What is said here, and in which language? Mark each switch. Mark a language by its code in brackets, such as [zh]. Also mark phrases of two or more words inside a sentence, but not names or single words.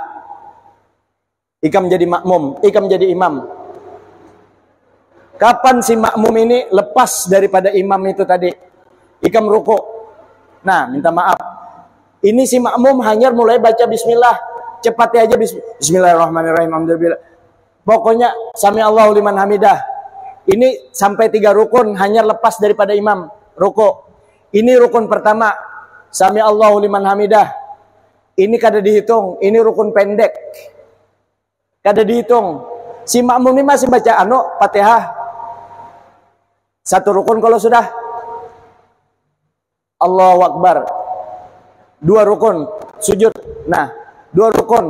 [bjn] Ikam jadi makmum, ikam jadi imam. Kapan si makmum ini lepas daripada imam itu tadi? Ikam ruku. Nah, minta maaf. Ini si makmum hanya mulai baca bismillah. Cepatnya aja bismillahirrahmanirrahim. [ar] Alhamdulillah. Pokoknya sami Allahu liman hamidah. [bjn] Ini sampai 3 rukun hanya lepas daripada imam ruku. Ini rukun pertama, [ar] sami Allahu liman hamidah. [bjn] Ini kada dihitung, ini rukun pendek. Kada dihitung. Si makmum ini masih baca Fatihah. 1 rukun kalau sudah. [ar] Allahu Akbar. [bjn] 2 rukun sujud. Nah, 2 rukun.